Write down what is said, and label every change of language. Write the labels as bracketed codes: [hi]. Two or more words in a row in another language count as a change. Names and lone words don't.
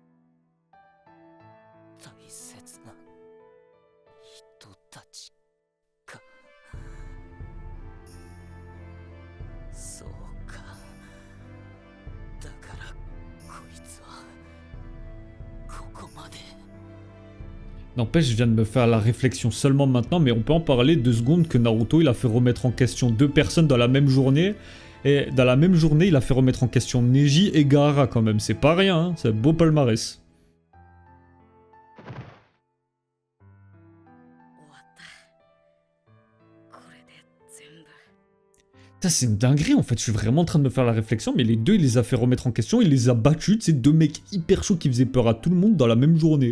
[ja] 大切な人たちか。そうか。だからこいつはここまで。 [fr] N'empêche, je viens de me faire la réflexion seulement maintenant, mais on peut en parler 2 secondes que Naruto, il a fait remettre en question 2 personnes dans la même journée. Et dans la même journée, il a fait remettre en question Neji et Gaara quand même. C'est pas rien, hein, c'est un beau palmarès. C'est une dinguerie en fait, je suis vraiment en train de me faire la réflexion, mais les deux, il les a fait remettre en question, il les a battus, c'est 2 mecs hyper chauds qui faisaient peur à tout le monde dans la même journée.